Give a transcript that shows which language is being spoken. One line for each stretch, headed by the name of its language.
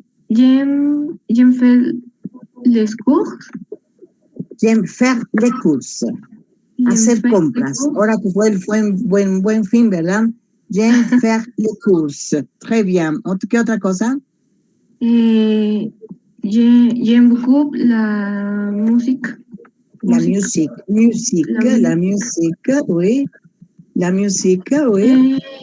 French: J'aime faire les courses. J'aime faire les courses.
Spanish: Hacer compras. Ahora que fue el buen fin, ¿verdad?
French: J'aime faire les courses. Très bien.
Spanish: ¿Qué otra cosa?
French: J'aime beaucoup la musique. La musique. La musique, oui. La musique, oui.